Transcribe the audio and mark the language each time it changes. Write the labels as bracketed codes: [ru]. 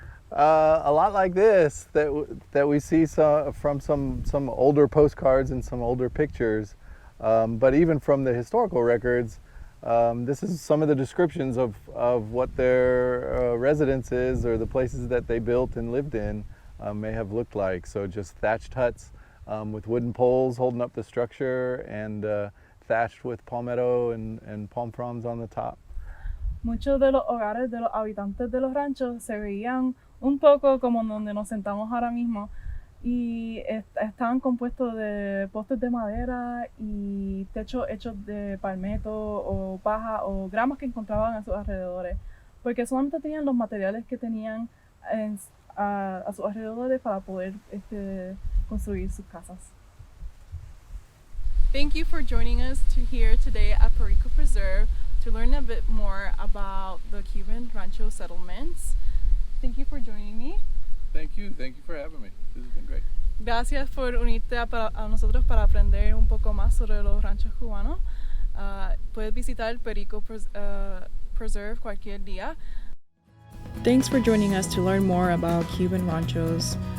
[en] A lot like this that we see from some older postcards and some older pictures, but even from the historical records, this is some of the descriptions of what their residences or the places that they built and lived in may have looked like. So just thatched huts with wooden poles holding up the structure, and thatched with palmetto and palm fronds on the top. [es] Muchos de los hogares de los habitantes de los ranchos se veían un poco como donde nos sentamos ahora mismo, y estaban compuestos de postes de madera y techos hechos de palmetto o paja o gramas que encontraban a sus alrededores, porque solamente tenían los materiales que tenían a sus alrededores para poder construir sus casas. [en] Thank you for joining us here today at Perico Preserve to learn a bit more about the Cuban Rancho settlements. Thank you for joining me. Thank you for having me. This has been great. [es] Gracias por unirte a nosotros para aprender un poco más sobre los ranchos cubanos. Puedes visitar Perico Preserve cualquier día. [en] Thanks for joining us to learn more about Cuban Ranchos.